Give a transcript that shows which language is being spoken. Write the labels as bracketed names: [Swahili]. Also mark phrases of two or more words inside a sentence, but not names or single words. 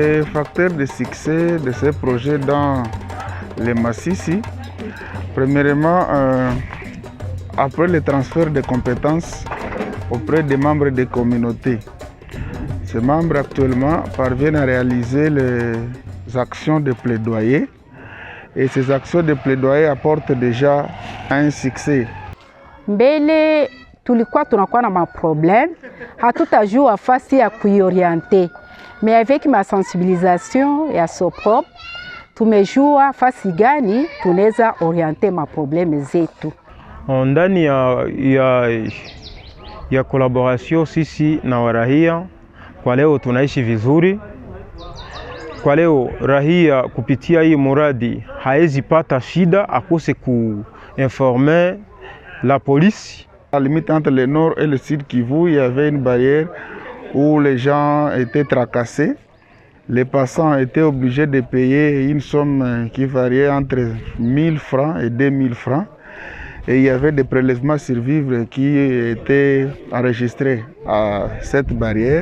[French] facteurs de succès de ces projets dans les Massissi, premièrement, après le transfert de compétences auprès des membres des communautés. Ces membres actuellement parviennent à réaliser les actions de plaidoyer et ces actions de plaidoyer apportent déjà un succès. [Swahili] Mbele tulikuwa tunakuwa na maproblème, hatutajua fasi ya kuiorienter. [French] Mais avec ma sensibilisation [Swahili] ya SOPROP, tumejua fasi gani tunaweza orienter maproblème zetu. Ndani ya collaboration sisi na warahia, kwa leo tunaishi vizuri. Kwa leo rahia kupitia hii muradi haezi pata shida akose kuinformer [French] la police. À la limite entre le nord et le sud Kivu, il y avait une barrière où les gens étaient tracassés. Les passants étaient obligés de payer une somme qui variait entre 1000 francs et 2000 francs. Et il y avait des prélèvements sur vivres qui étaient enregistrés à cette barrière.